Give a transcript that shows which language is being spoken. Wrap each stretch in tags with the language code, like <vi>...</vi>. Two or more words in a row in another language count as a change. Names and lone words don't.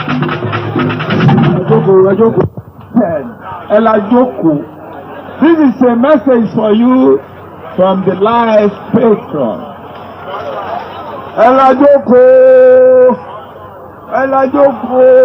<yo>Ẹ jókòó, ẹ jókòó. Ẹ la jókòó.</yo> <en>This is a message for you from the life patron.</en> <yo>Ẹ la jókòó. Ẹ la jókòó.</yo>